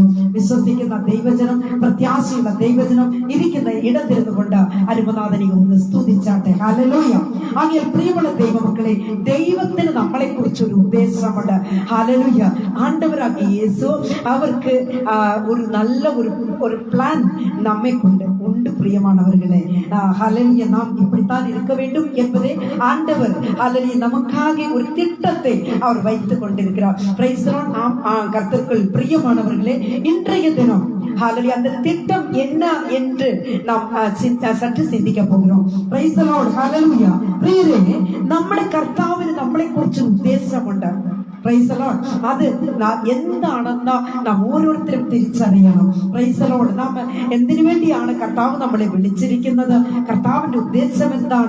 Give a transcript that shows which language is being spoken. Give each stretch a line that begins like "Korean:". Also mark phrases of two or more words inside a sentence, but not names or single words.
Malayalam: വിശ്വസിക്കുന്ന ദൈവജനം, പ്രത്യാശയുള്ള ദൈവജനം ഇരിക്കുന്ന ഇടത്തിരുന്നു കൊണ്ട് അരുമനാഥനെ ഒന്ന് സ്തുതിച്ചാട്ടെ. ഹല്ലേലൂയ. ആകയാൽ പ്രിയമുള്ള ദൈവമക്കളെ, ദൈവത്തിന് നമ്മളെ കുറിച്ചൊരു ഉദ്ദേശമുണ്ട്. ഹല്ലേലൂയ. ആണ്ടവരാകിയ യേശു അവർക്ക് ഒരു നല്ല ഒരു പ്ലാൻ നമ്മെ കൊണ്ട് ഉണ്ട്.
Tamil: பிரியமானவர்களே, ஹல்லேலூயா. நாம் இப்படித்தான் இருக்க வேண்டும் என்பதே ஆண்டவர் ஹல்லேலூயா நமக்காக ஒரு திட்டத்தை அவர் வைத்துக் கொண்டிருக்கிறார்.
English: Praise the Lord.
Tamil: நாம் கர்த்தருக்குள் பிரியமானவர்களே, இன்றைய தினம் ஹல்லேலூயா அந்த திட்டம் என்ன என்று நாம் சற்று சிந்திக்க போகிறோம்.
English: Praise the Lord.
Malayalam: ഹല്ലേലൂയ. പ്രിയരേ, നമ്മുടെ കർത്താവിന് നമ്മളെ കുറിച്ച് ഉദ്ദേശമുണ്ട്.
English: Praise the Lord.
Malayalam: അത് എന്താണെന്ന് നാം ഓരോരുത്തരും തിരിച്ചറിയണം.
English: Praise the Lord.
Malayalam: നാം എന്തിനു വേണ്ടിയാണ് കർത്താവ് നമ്മളെ വിളിച്ചിരിക്കുന്നത്? കർത്താവിന്റെ ഉദ്ദേശം എന്താണ്?